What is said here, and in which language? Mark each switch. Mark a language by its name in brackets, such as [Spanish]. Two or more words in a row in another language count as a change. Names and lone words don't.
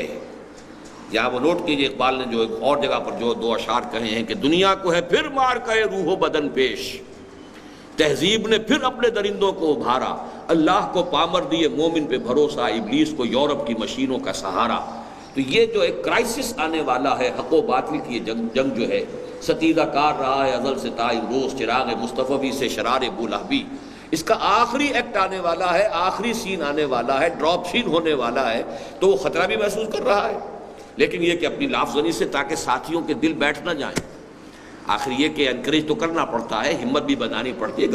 [Urdu] یہاں وہ نوٹ کیجئے اقبال نے جو ایک اور جگہ پر جو 2 اشعار کہے ہیں کہ دنیا کو ہے پھر مار کہے روح و بدن پیش، تہذیب نے پھر اپنے درندوں کو ابھارا، اللہ کو پامر دیے مومن پہ بھروسہ، ابلیس کو یورپ کی مشینوں کا سہارا. تو یہ جو ایک کرائسس آنے والا ہے، حق و باطل کی جنگ جو ہے، ستیزہ کار رہا ہے ازل سے تا امروز، چراغ مصطفی سے شرار بولہبی. اس کا آخری ایکٹ آنے والا ہے، آخری سین آنے والا ہے، [English] drop scene [Urdu] ہونے والا ہے. تو وہ خطرہ بھی محسوس کر رہا ہے، لیکن یہ کہ اپنی لافزنی سے تاکہ ساتھیوں کے دل بیٹھ نہ جائیں. آخر یہ کہ انکریج تو کرنا پڑتا ہے، ہمت بھی بنانی پڑتی ہے.